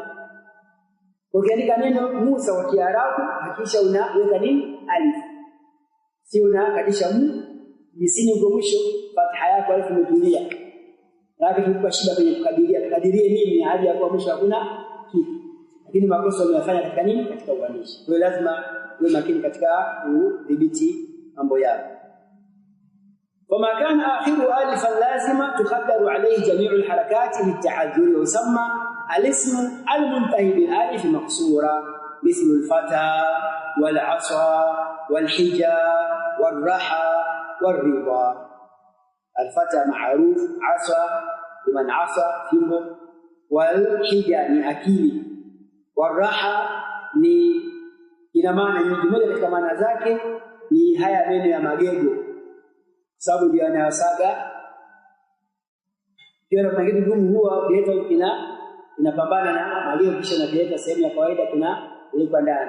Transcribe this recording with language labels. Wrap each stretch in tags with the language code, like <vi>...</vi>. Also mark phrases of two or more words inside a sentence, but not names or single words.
<sw>Ukiandika neno Musa kwa Kiarabu hakisha unaweka nini alif, si unakatisha jisini uko mwisho fatha yako alif imetulia. Lakini tuko shida kwenye kukadirie nini hadi hapo mwisho hakuna kitu, lakini makosa umeyafanya katika nini, katika uandishi. Kwa hiyo lazima uwe makini katika kudhibiti mambo yako.</sw> <ar>فما كان آخره ألفا lazima تقدر عليه جميع الحركات للتعذر ويسمى الاسم المنتهي بالألف مقصورة مثل الفتى والعصا والحجى والرحى والرضا. الفتى معروف, عصا لمن عصى</ar> <sw>fimbo,</sw> <ar>والحجى</ar> <sw>ni akili,</sw> <ar>والرحى</ar> <sw>ni ina maana nyingi. Moja katika maana zake ni haya meno ya magego, sababu ndio yanayosaga. Kiona kuna kitu gumu huwa kileta inapambana na magego, kisha inaleta sehemu ya kawaida kinawekwa ndani.</sw>